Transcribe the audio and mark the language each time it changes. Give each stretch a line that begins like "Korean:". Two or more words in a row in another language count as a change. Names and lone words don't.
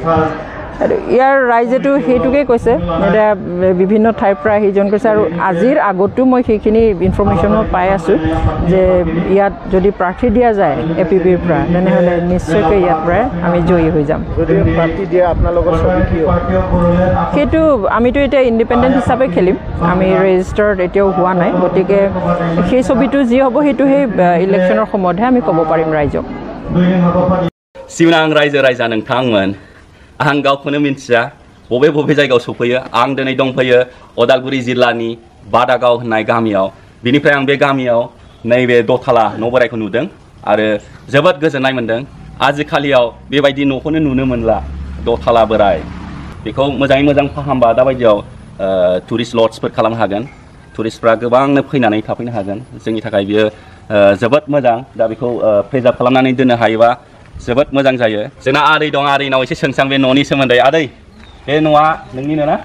Assamese: ইয়াৰ ৰাইজেতো সেইটোকে কৈছে এতিয়া বিভিন্ন ঠাইৰ পৰা আহি জইন কৰিছে আৰু আজিৰ আগতো মই সেইখিনি ইনফৰমেশ্যনো পাই আছোঁ যে ইয়াত যদি প্ৰাৰ্থী দিয়া যায় APBৰ পৰা তেনেহ'লে নিশ্চয়কৈ ইয়াৰ পৰাই আমি জয়ী হৈ যাম যদি প্ৰাৰ্থী দিয়ে আপোনালোকৰ ছবি কি সেইটো আমিতো এতিয়া ইণ্ডিপেণ্ডেণ্ট হিচাপে খেলিম আমি ৰেজিষ্টাৰ্ড এতিয়াও হোৱা নাই গতিকে সেই ছবিটো যি হ'ব সেইটো সেই ইলেকশ্যনৰ সময়তহে আমি ক'ব পাৰিম ৰাইজক
Bodo: सिमनां रायजो राजा नोंथांमोन आं गावखौनो मिन्थिया बबे बबे जायगायाव सफैयो आं दिनै दंफैयो अदालगुरि जिल्लानि बादागाव होननाय गामियाव बिनिफ्राय आं बे गामियाव नैबे दथाला न' बोराइखौ नुदों आरो जोबोद गोजोननाय मोन्दों आजिखालियाव बेबायदि न'खौनो नुनो मोनला दथाला बोराइ बेखौ मोजाङै मोजां फाहामबा दाबायदियाव टुरिस्ट लड्सफोर खालामनो हागोन टुरिस्टफ्रा गोबांनो फैनानै थाफैनो हागोन जोंनि थाखाय बियो जोबोद मोजां दा बेखौ प्रिजार्भ खालामनानै दोननो हायोबा जोबोद मोजां जायो जोंना आदै दं आदैनाव एसे सोंसां बे न'नि सोमोन्दै आदै बे न'आ नोंनिनो ना